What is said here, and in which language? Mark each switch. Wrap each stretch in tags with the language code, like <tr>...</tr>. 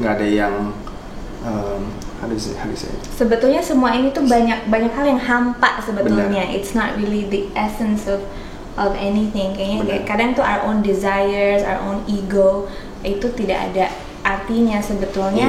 <id>Nggak ada yang</id> <en>how do you say it?</en> <id>Sebetulnya semua ini tuh banyak hal yang hampa sebetulnya. Benar.</id> <en>It's not really the essence of anything.</en> <id>Kayaknya Benar. kayak kadang tuh</id> <en>our own desires, our own ego</en> <id>itu tidak ada artinya sebetulnya.</id>